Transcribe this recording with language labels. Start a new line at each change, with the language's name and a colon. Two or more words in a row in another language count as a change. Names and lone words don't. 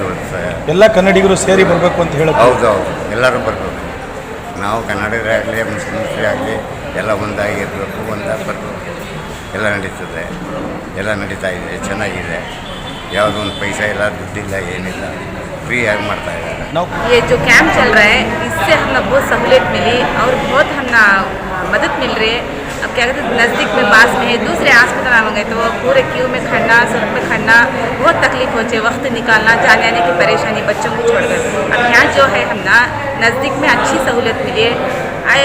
Kannada: ಎಲ್ಲ ಕನ್ನಡಿಗರು ಸೇರಿ ಬರಬೇಕು ಅಂತ ಹೇಳೋದು? ಹೌದು, ಎಲ್ಲರೂ ಬರಬೇಕು. ನಾವು ಕನ್ನಡಿಗರೇ ಆಗಲಿ ಮುಸ್ಲಿಮ್ಸೇ ಆಗಲಿ ಎಲ್ಲ ಒಂದಾಗಿರಬೇಕು, ಒಂದಾಗಿ ಬರಬೇಕು. ಎಲ್ಲ ನಡೀತದೆ, ಎಲ್ಲ ನಡೀತಾ ಇದೆ, ಚೆನ್ನಾಗಿದೆ. ಯಾವುದೋ ಒಂದು ಪೈಸಾ ಇಲ್ಲ, ದುಡ್ಡಿಲ್ಲ, ಏನಿಲ್ಲ, ಫ್ರೀಯಾಗಿ ಮಾಡ್ತಾ ಇದ್ದಾರೆ.
Hindi: ये जो कैंप चल रहा है इससे हम लोग बहुत सहूलियत मिली और बहुत हम मदद मिल रही है। अब क्या कहते हैं नज़दीक में पास में है, दूसरे अस्पताल में गए तो पूरे क्यू में खड़ना, सड़क में खड़ना बहुत तकलीफ होती है, वक्त निकालना, जाने आने की परेशानी बच्चों को छोड़कर। अब यहाँ जो है हम नज़दीक में अच्छी सहूलियत मिली है।